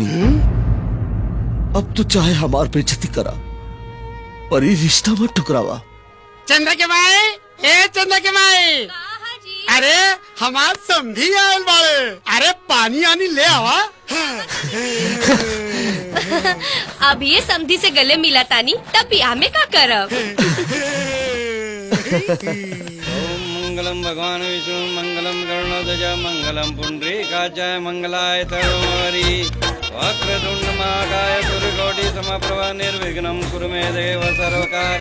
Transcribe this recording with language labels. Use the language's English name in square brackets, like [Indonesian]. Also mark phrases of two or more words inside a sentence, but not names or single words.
[Bhojpuri] अब तो चाहे हमार बेइज्जती करा, पर ये रिश्ता मत टुकरावा। चंदा के माए, ए चंदा के माए। अरे हमार समझी आयल बाड़े। अरे पानी आनी ले आवा। अब ये समधी से गले मिला तानी, तब ब्याह में का करब? [Sanskrit] मंगलम भगवान विष्णु मंगलम गरुड़ध्वज मंगलम पुंडरीकाचाय मंगलाय तनोहरि वक्रतुंड महाकाय सूर्यकोटि समप्रभ निर्विघ्नं कुरु मे देव सर्वकार्य